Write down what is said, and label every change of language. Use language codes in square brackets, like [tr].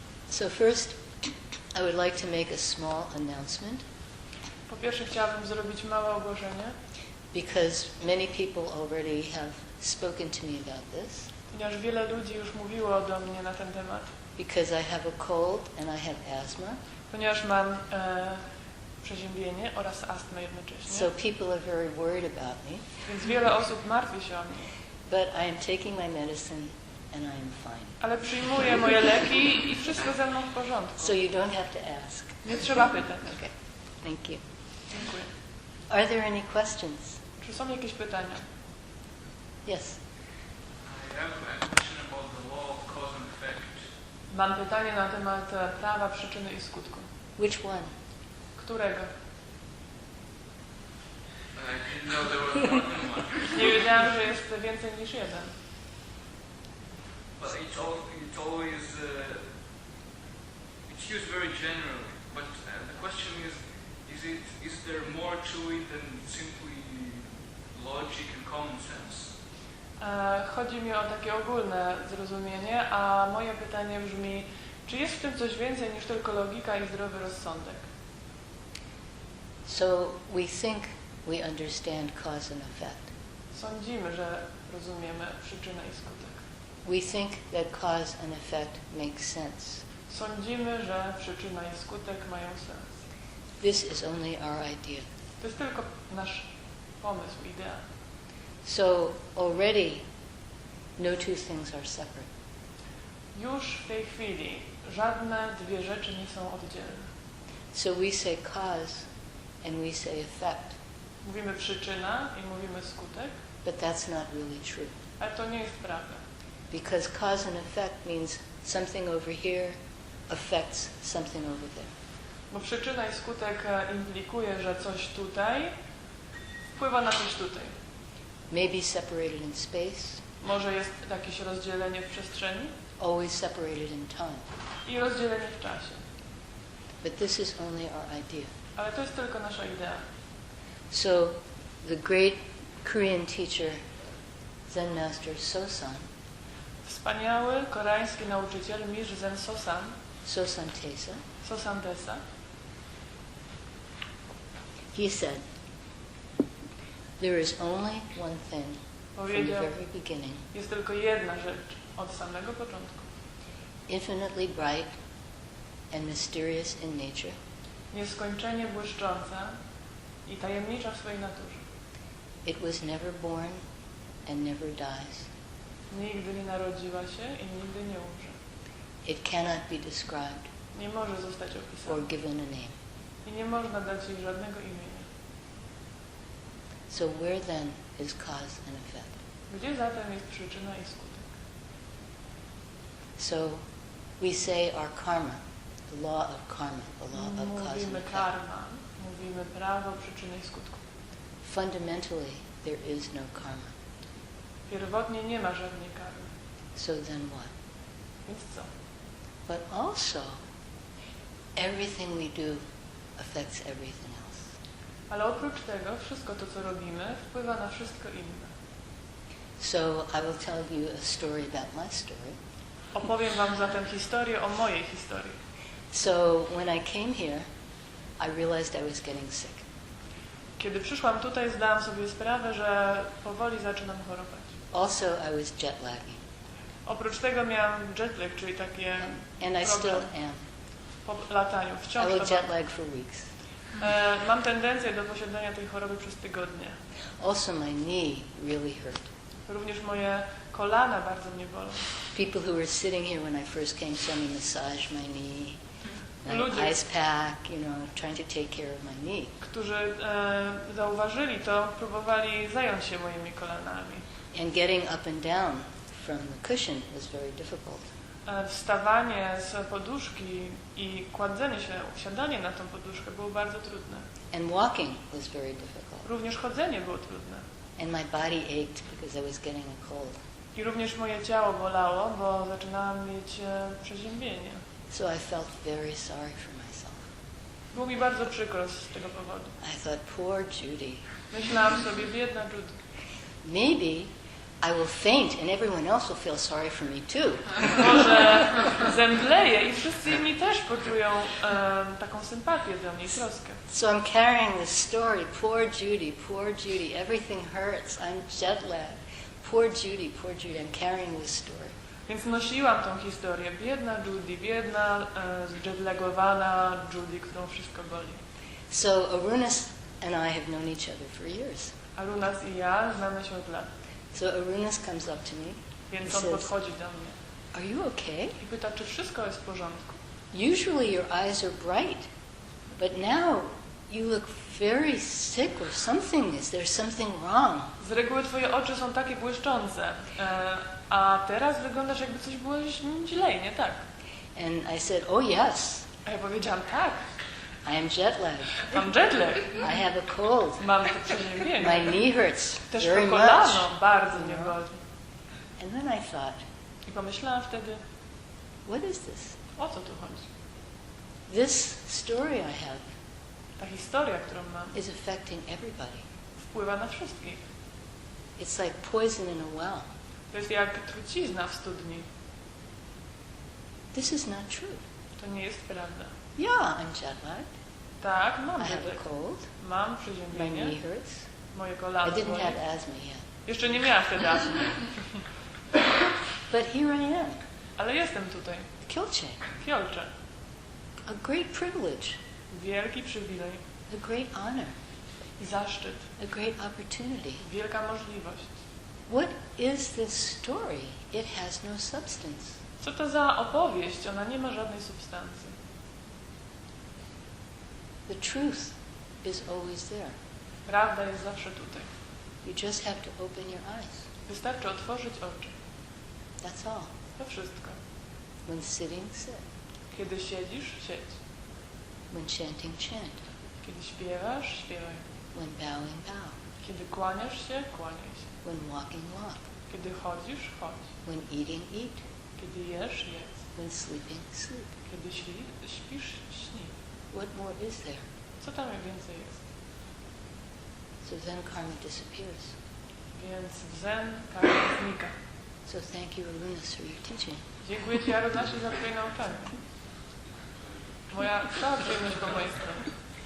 [en] So first, I would like to make a small announcement. [pl] Po pierwsze chciałabym zrobić małe ogłoszenie. [en] Because many people already have spoken to me about this. [pl] Ponieważ wiele ludzi już mówiło do mnie na ten temat. [en] Because I have a cold and I have asthma. [pl] Ponieważ mam przeziębienie oraz astmę jednocześnie. [en] So people are very worried about me. [pl] Więc wiele osób martwi się o mnie. [en] But I am taking my medicine and I am fine. [pl] Ale przyjmuję moje leki i wszystko ze mną w porządku. [en] So you don't have to ask. [pl] Nie trzeba pytać. [en] Okay. Thank you. [pl] Dziękuję. [en] Are there any questions? [pl] Czy są jakieś pytania? [en] Yes. I have a question about the law of cause and effect. [pl] Mam pytanie na temat prawa przyczyny i skutku. [en] Which one? [pl] Którego? [en] I didn't know there was more than one. [pl] Nie wiedziałam, że jest więcej niż jeden. [en] But it's always it's used very generally. But the question is there more to it than simply logic and common sense? [pl] Chodzi mi o takie ogólne zrozumienie, a moje pytanie brzmi, czy jest w tym coś więcej niż tylko logika i zdrowy rozsądek? [en] So we think we understand cause and effect. [pl] Sądzimy, że rozumiemy przyczynę i skutek. [en] We think that cause and effect make sense. [pl] Sądzimy, że przyczyna i skutek mają sens. [en] This is only our idea. [pl] To jest tylko nasz pomysł, idea. [en] So already no two things are separate. [pl] Już w tej chwili żadne dwie rzeczy nie są oddzielne. [en] So we say cause and we say effect. [pl] Mówimy przyczyna i mówimy skutek, [en] But that's not really true. [pl] ale to nie jest prawda. [en] Because cause and effect means something over here affects something over there. [pl] Bo przyczyna i skutek implikuje, że coś tutaj wpływa na coś tutaj. [en] Maybe separated in space, [pl] Może jest jakieś rozdzielenie w przestrzeni [en] always separated in time. [pl] i rozdzielenie w czasie. [en] But this is only our idea. [pl] Ale to jest tylko nasza idea. [en] So the great Korean teacher, Zen master Sosan, [pl] Wspaniały koreański nauczyciel Mistrz Zen Sosan, [en] Sosan Tesa, [pl] Sosan Desa, [en] he said, there is only one thing from the [pl] powiedział, [en] very beginning, [pl] jest tylko jedna rzecz od samego początku. [en] infinitely bright and mysterious in nature, [pl] Nieskończenie błyszcząca i tajemnicza w swojej naturze. [en] it was never born and never dies. [pl] Nigdy nie narodziła się i nigdy nie umrze. [en] It cannot be described [pl] Nie może zostać [en] or [pl] opisana [en] given a name. [pl] i nie można dać jej żadnego imienia. [en] So where then is cause and effect? [pl] Gdzie zatem jest przyczyna i skutek? [en] So we say our karma, the law of karma, the law of cause and [pl] Mówimy [en] effect. [pl] karma, mówimy prawo przyczyny i skutku. [en] Fundamentally, there is no karma. [pl] Pierwotnie nie ma żadnej karmy. [en] So then what? [pl] Więc co? [en] But also, everything we do affects everything else. [pl] Ale oprócz tego, wszystko to, co robimy, wpływa na wszystko inne. [en] So I will tell you a story about my story. [pl] Opowiem wam zatem historię o mojej historii. [en] So when I came here, I realized I was getting sick. [pl] Kiedy przyszłam tutaj, zdałam sobie sprawę, że powoli zaczynam chorować. [en] Also, I was jet lagging. [pl] Oprócz tego miałam jetlag, czyli takie [en] And I still [pl] problem [en] am. [pl] po lataniu. [en] I [pl] Wciąż [en] will [pl] to [en] jet [pl] mam. [en] lag for weeks. [pl] Mam tendencję do posiadania tej choroby przez tygodnie. [en] Also, my knee really hurt. [pl] Również moje kolana bardzo mnie bolą. [en] People who were sitting here when I first came saw me massage my knee, [pl] Ludzie, [en] ice pack, trying to take care of my knee. [pl] którzy zauważyli to, próbowali zająć się moimi kolanami. [en] And getting up and down from the cushion was very difficult. [pl] Wstawanie z poduszki i kładzenie się, siadanie na tą poduszkę było bardzo trudne. [en] And walking was very difficult. [pl] Również chodzenie było trudne. [en] And my body ached because I was getting a cold. [pl] I również moje ciało bolało, bo zaczynałam mieć przeziębienie. [en] So I felt very sorry for myself. [pl] Było mi bardzo przykro z tego powodu. [en] I thought, poor Judy. [pl] Myślałam sobie, biedna Judith. [en] Maybe I will faint and everyone else will feel sorry for me too. [pl] Może zemdleję i wszyscy inni też poczują taką sympatię ze mnie i troskę. [en] So I'm carrying this story, poor Judy, everything hurts, I'm jet lagged. Poor Judy, I'm carrying this story. [pl] Więc nosiłam tą historię. Biedna Judy, biedna, zjetlagowana Judy, którą wszystko boli. [en] So Arunas and I have known each other for years. [pl] Arunas i ja znamy się od lat. [en] So Arunas comes up to me. [pl] Więc [en] He [pl] on [en] says, [pl] podchodzi do mnie [en] "Are you okay? [pl] i pyta, czy wszystko jest w porządku. [en] Usually your eyes are bright, but now you look very sick or something. Is there something wrong?" [pl] Z reguły twoje oczy są takie błyszczące, a teraz wyglądasz, jakby coś było źle, nie tak? [en] And I said, "Oh yes, [pl] A ja powiedziałam, tak, [en] I am jet lagged. [pl] mam jetlag, [en] I have a cold. [pl] mam to przeziębienie. [en] My knee hurts [pl] Też [en] very [pl] to [en] much." [pl] kolano bardzo mnie boli. [en] And then I thought, [pl] I pomyślałam wtedy, [en] what is this? [pl] o co tu chodzi? [en] This story I have [pl] Ta historia, którą mam, [en] is affecting everybody. [pl] wpływa na wszystkich. [en] It's like poison in a well. [pl] To jest jak trucizna w studni. [en] This is not true. [pl] To nie jest prawda. [en] Yeah, I'm jet lagged. [pl] Tak, mam [en] I have [pl] jetlag. [en] a cold. [pl] Mam [en] My [pl] przeziębienie. [en] knee hurts. [pl] Moje [en] I [pl] kolano [en] didn't [pl] boli. [en] have asthma yet. [pl] Jeszcze nie miałam wtedy astmy. [en] But here I am, [pl] Ale jestem tutaj. [en] Kilche. [pl] Kiolcze. [en] A great privilege, [pl] Wielki przywilej. [en] a great honor, [pl] Zaszczyt. [en] a great opportunity. [pl] Wielka możliwość. [en] What is this story? It has no substance. [pl] Co to za opowieść? Ona nie ma żadnej substancji. [en] The truth is always there. [pl] Prawda jest zawsze tutaj. [en] You just have to open your eyes. [pl] Wystarczy otworzyć oczy. [en] That's all. [pl] To wszystko. [en] When sitting, sit. [pl] Kiedy siedzisz, siedź. [en] When chanting, chant. [pl] Kiedy śpiewasz, śpiewaj. [en] When bowing, bow. [pl] Kiedy kłaniasz się, kłaniaj się. [en] When walking, walk. [pl] Kiedy chodzisz, chodź. [en] When eating, eat. [pl] Kiedy jesz, jedz. [en] When sleeping, sleep. [pl] Kiedy śpisz, śnij. [en] What more is there? [pl] Co tam więcej jest? [en] So then karma disappears. [pl] Więc w zen karma znika. [en] So thank you, Arunas, for your teaching. [pl] Dziękuję Ci, Arunasie, za Twoje nauczanie. Cała przyjemność po mojej stronie.